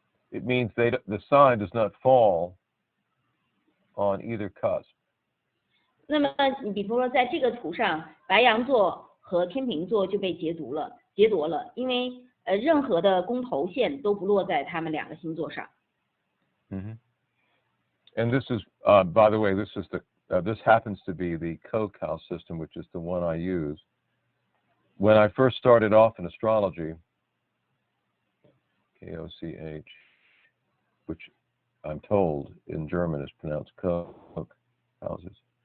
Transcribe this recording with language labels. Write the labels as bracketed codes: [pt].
[en] It means the sign does not fall on either cusp. [zh] 那么你比如说在这个图上，白羊座和天秤座就被劫夺了，因为任何的宫头线都不落在他们两个星座上。 Mm-hmm. [en] And this is, by the way, this happens to be the Koch system, which is the one I use. When I first started off in astrology, Koch, which I'm told in German is pronounced Koch houses.